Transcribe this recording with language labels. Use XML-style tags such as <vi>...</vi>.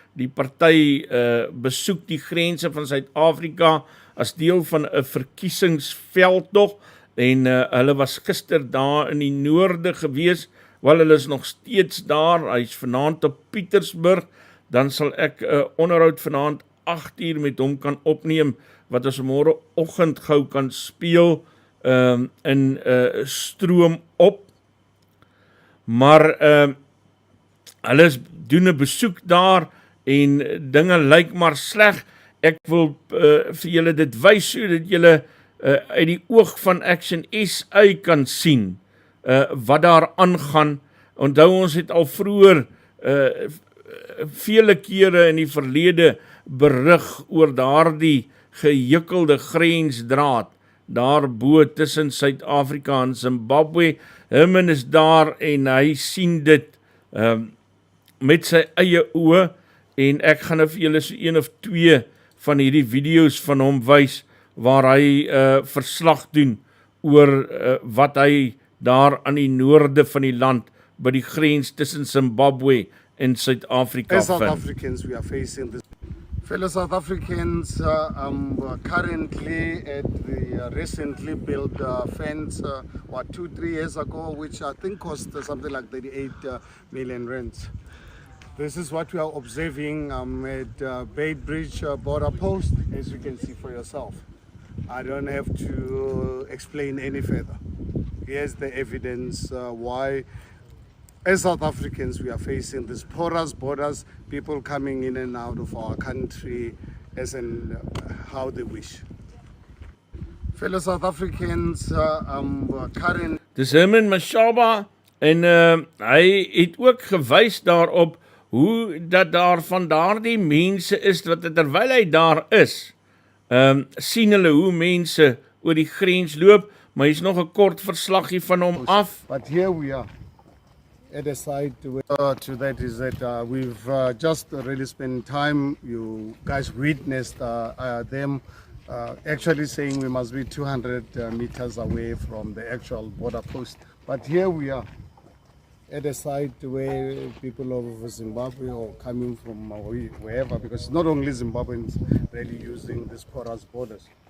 <af>Die party besoek die grense van Suid-Afrika as deel van 'n verkiesingsveldtog, en hulle was gister daar in die noorde gewees. Wel, hulle is nog steeds daar. Hy is vanaand op Pietersburg. Dan sal ek onderhoud vanaand 8 uur met hom kan opneem, wat ons môreoggend gou kan speel in stroom op. Maar hulle doen 'n besoek daar en dinge lyk maar sleg. Ek wil vir julle dit wys sodat julle uit die oog van Action SA kan sien wat daar aangaan. Onthou, ons het al vroeër vele kere in die verlede berig oor daardie gehekelde grensdraad daarbo tussen Suid-Afrika en Zimbabwe. Herman is daar en hy sien dit met sy eie oë, en ek gaan vir julle so 1 of 2 van hierdie video's van hom wys waar hy verslag doen oor wat hy daar aan die noorde van die land by die grens tussen Zimbabwe en Suid-Afrika</af> <en>As South Africans, we are facing this. Fellow South Africans, currently at the recently built fence, 2-3 years ago, which I think cost something like 38 million rands. This is what we are observing at Beitbridge border post, as you can see for yourself. I don't have to explain any further. Here's the evidence why, as South Africans, we are facing these porous borders, people coming in and out of our country as in how they wish. Fellow South Africans, current.</en> <af>Dis Herman Mashaba, en hy het ook gewys daarop hoe dat daar van daardie mense is, wat terwyl hy daar is, sien hulle hoe mense oor die grens loop, maar hier's nog 'n kort verslaggie van hom af.</af> <en>But here we are. At the side to that is that we've just really spent time, you guys witnessed them actually saying we must be 200 meters away from the actual border post. But here we are at a site where people of Zimbabwe or coming from wherever, because it's not only Zimbabweans really using these porous borders.</en>